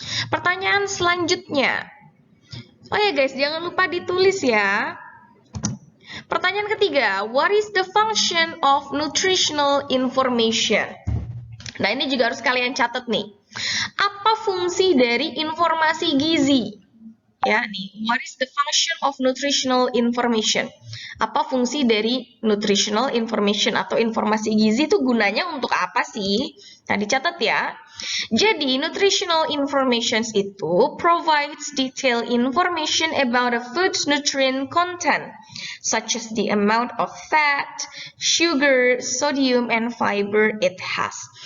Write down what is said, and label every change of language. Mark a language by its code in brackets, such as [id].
[id] Pertanyaan selanjutnya. Oh ya guys, jangan lupa ditulis ya. Pertanyaan ketiga, [en] what is the function of nutritional information? [id] Nah, ini juga harus kalian catat nih. Apa fungsi dari informasi gizi? [en] Ya, nih, what is the function of nutritional information? [id] Apa fungsi dari nutritional information atau informasi gizi itu gunanya untuk apa sih? Nah, dicatat ya. Jadi, [en] nutritional information itu provides detailed information about a food's nutrient content, such as the amount of fat, sugar, sodium, and fiber it has.